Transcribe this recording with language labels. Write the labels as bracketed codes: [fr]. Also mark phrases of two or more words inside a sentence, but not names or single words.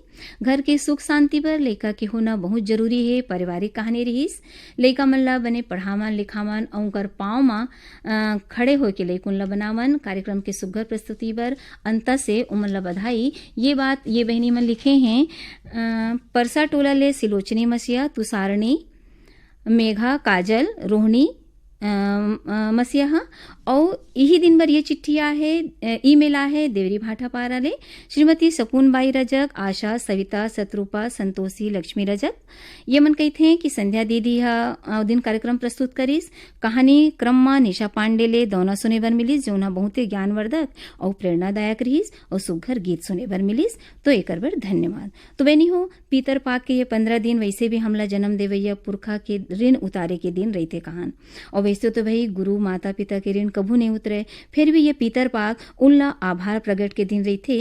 [hne] घर के सुख शांति पर लइका के होना बहुत जरूरी है। पारिवारिक कहानी रहीस, लइका मन ला बने पढ़ावन लिखावन और उनकर पाँव में खड़े होके लइकुन ला बनावन। कार्यक्रम के सुघर प्रस्तुति पर अंत से उमन ला बधाई। ये बात ये बहनी मन लिखे हैं परसा टोला ले सिलोचनी मसिया, तुषारणी, मेघा, काजल, रोहिणी मसीहा। और यही दिन भर ये चिट्ठिया है, ईमेल है देवरी भाटा पारा ले श्रीमती सकून बाई रजक, आशा, सविता, सतरूपा, संतोषी, लक्ष्मी रजक। ये मन कहते हैं कि संध्या दीदी हा दिन कार्यक्रम प्रस्तुत करीस। कहानी क्रम में निशा पांडे ले दौना सुने बर मिलिस, जो ना बहुत ज्ञानवर्धक और प्रेरणादायक रहीस और सुघर गीत सुने बर मिलिस। तो एकर बर धन्यवाद। तो बहनी हो पीतर पाक के ये 15 दिन वैसे भी हमला जन्म देवैया पुरखा के ऋण उतारे के दिन रहते कहान। और वैसे तो भाई गुरु माता पिता के ऋण कभू नहीं उतरे, फिर भी ये पीतर पाक उनला आभार प्रकट के दिन रहते।